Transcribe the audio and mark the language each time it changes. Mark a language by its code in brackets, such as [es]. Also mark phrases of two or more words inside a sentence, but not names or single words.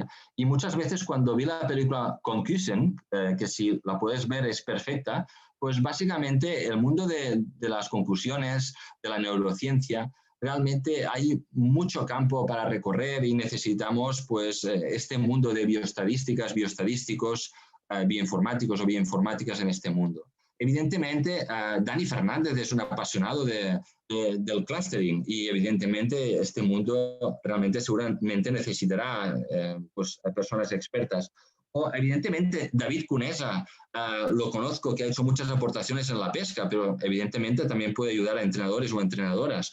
[es] Y muchas veces cuando vi la película Concussion, que si la puedes ver es perfecta, pues básicamente el mundo de las conclusiones, de la neurociencia, realmente hay mucho campo para recorrer y necesitamos pues este mundo de bioestadísticas, bioestadísticos, bioinformáticos o bioinformáticas en este mundo. Evidentemente, Dani Fernández es un apasionado del clustering y evidentemente este mundo realmente seguramente necesitará pues, personas expertas. O, evidentemente, David Conesa, lo conozco, que ha hecho muchas aportaciones en la pesca, pero evidentemente también puede ayudar a entrenadores o entrenadoras.